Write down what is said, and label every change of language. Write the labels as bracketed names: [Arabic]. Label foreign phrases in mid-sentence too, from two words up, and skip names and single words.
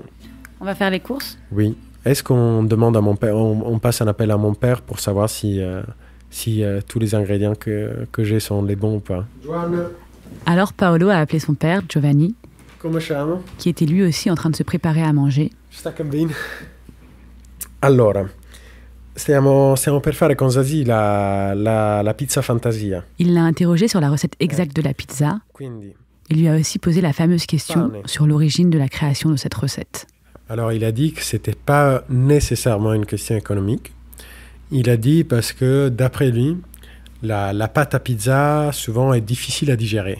[French] On va faire les courses ? Oui. Est-ce qu'on demande à mon père, on passe un appel à mon père pour savoir si tous les ingrédients que j'ai sont les bons ou pas? Giovanni. Alors Paolo a appelé son père, Giovanni, [Italian] Come siamo? [French] Qui était lui aussi en train de se préparer à manger. [Italian] Sta bene. Allora, stiamo per fare con Zazie la pizza Fantasia. [French] Il l'a interrogé sur la recette exacte de la pizza. [Italian] Quindi, [French] Il lui a aussi posé la fameuse question sur l'origine de la création de cette recette. Alors, il a dit que c'était pas nécessairement une question économique. Il a dit parce que, d'après lui, la pâte à pizza, souvent, est difficile à digérer.